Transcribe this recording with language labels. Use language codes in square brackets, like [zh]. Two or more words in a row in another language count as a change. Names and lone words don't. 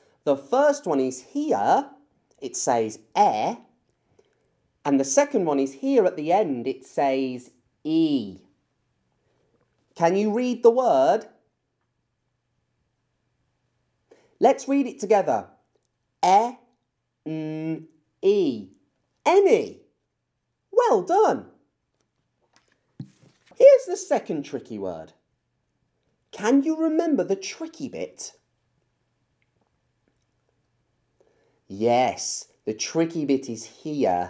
[en] The first one is here. It says e. And the second one is here at the end. It says e. Can you read the word? Let's read it together. E, n, e. any. Well done. Here's the second tricky word. Can you remember the tricky bit? Yes, the tricky bit is here.